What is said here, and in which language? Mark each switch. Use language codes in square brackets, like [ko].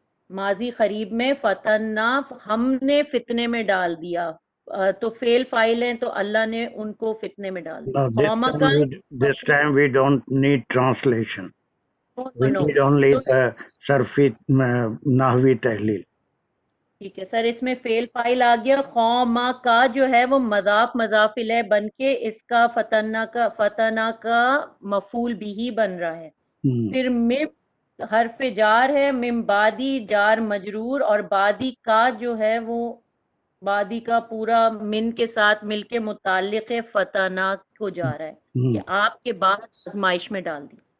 [ur] ماضی قریب میں فتنا ہم نے فتنے میں ڈال دیا، تو فیل فائل ہیں تو اللہ نے ان کو فتنے میں ڈال دیا. [en] this time we don't need translation. We need only the [ur] صرفی نحوی تحلیل. ٹھیک ہے سر، اس میں فیل فائل آ گیا. قوما کا جو ہے وہ مضاف مضاف الیہ بن کے اس کا فتنا کا مفعول بھی بن رہا ہے. پھر مم حرف جار ہے، مم بادی جار مجرور، اور بادی کا جو ہے وہ بادی کا پورا من کے ساتھ مل کے متعلق ہے فتنا کو جا رہا ہے کہ آپ کے بعد آزمائش میں ڈال دی.